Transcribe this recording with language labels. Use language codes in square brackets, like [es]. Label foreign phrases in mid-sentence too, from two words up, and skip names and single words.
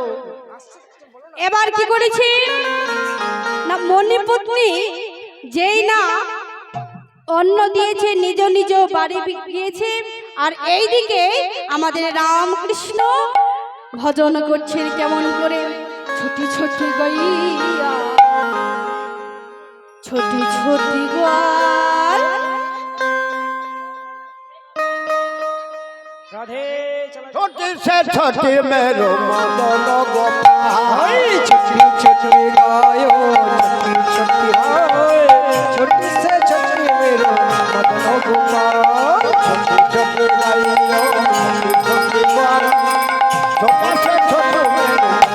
[bn] এবার কি করেছি না মণিপত্নী যেই না অন্ন দিয়েছে নিজ নিজ বাড়ি গিয়েছে আর এইদিকে আমাদের রামকৃষ্ণ ভজন করছেন কেমন করে [bra] छोटी छोटी गइया छोटी छोटी ग्वाल [bn] রাধে [bra] छोटी से छोटी मेरो मदन गोपाल छोटी छोटी गायो छोटी छोटी छोटी से छोटी मेरो मदन गोपाल छोटी छोटी गाइयो छोटी छोटी गाल छोटा से छोटू मेरो